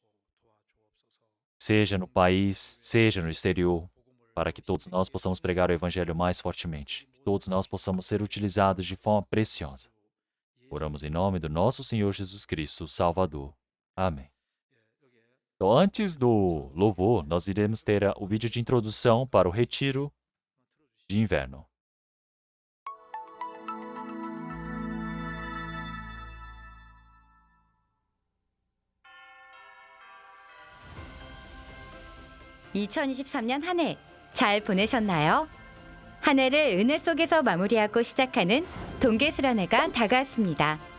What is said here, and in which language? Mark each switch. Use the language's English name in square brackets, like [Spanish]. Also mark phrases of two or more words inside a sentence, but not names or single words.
[Portuguese] Seja no país, seja no exterior, para que todos nós possamos pregar o Evangelho mais fortemente. Que todos nós possamos ser utilizados de forma preciosa. Oramos em nome do nosso Senhor Jesus Cristo, Salvador. Amém. Então, antes do louvor, nós iremos ter o vídeo de introdução para o retiro de inverno. [Korean] (2023년) 한 해 잘 보내셨나요? 한 해를 은혜 속에서 마무리하고 시작하는 동계수련회가 다가왔습니다.